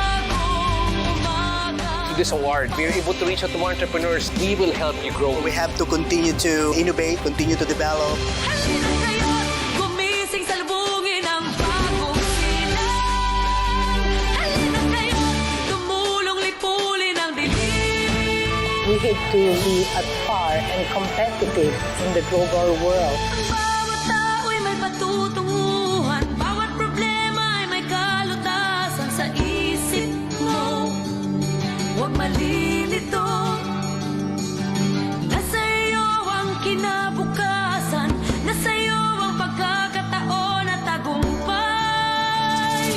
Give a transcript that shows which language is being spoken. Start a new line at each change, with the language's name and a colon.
English: To this award, we are able to reach out to more entrepreneurs. We will help you grow. We have to continue to innovate, continue to develop.
Filipino: Halina kayo't gumising sa lubungin ang bagong silang. Halina kayo't tumulong lipulin ang dilim.
English: We need to be at par and competitive in the global world.
Filipino: Ang bawat tao'y may patutunguhan, bawat problema ay may kalutasan sa isip mo. Huwag malilito, nasa iyo ang kinabukasan, nasa iyo ang pagkakataon at tagumpay.